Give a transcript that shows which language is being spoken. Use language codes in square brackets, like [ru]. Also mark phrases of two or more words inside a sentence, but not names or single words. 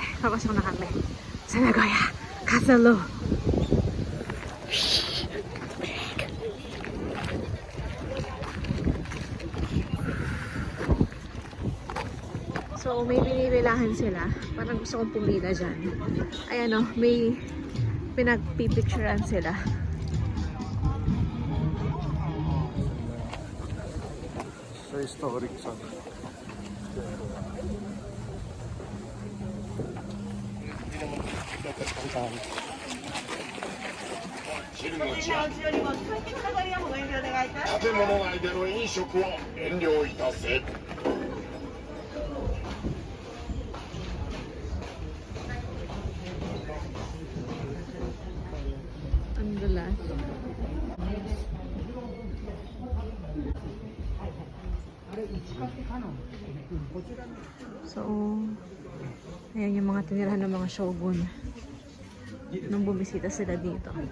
[tl] Papasok na kami sa Nagoya Castle. So, may binibilahan sila. Parang gusto kong pumila dyan. Ayan o, may pinagpipicturean sila. Sa historic sa. [ja] 建物内での飲食は遠慮いたせ。 [tl] Ang dulas. So, ayan yung mga tinirahan ng mga shogun nung bumisita sila dito.